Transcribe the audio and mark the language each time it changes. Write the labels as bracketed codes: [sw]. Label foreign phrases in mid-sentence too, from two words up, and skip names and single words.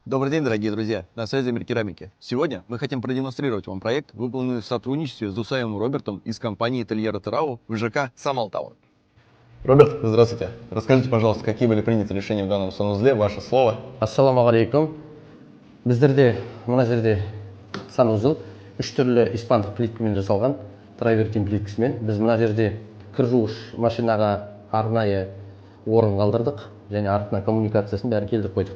[ru] Добрый день, дорогие друзья! На связи Мир Керамики. Сегодня мы хотим продемонстрировать вам проект, выполненный в сотрудничестве с Усаевым Робертом из компании Ательера Терау в ЖК Самалтау. Роберт, здравствуйте. Расскажите, пожалуйста, какие были приняты решения в данном санузле, ваше слово. [kk] Ассалаумағалейкум. Біздерде мына жерде санузел үш түрлі испандық плиткамен жасалған, травертин плиткасымен. Біз мына жерде кір жуғыш машинаға арнайы орын қалдырдық және артына коммуникациясын бәрін келтіріп қойдық.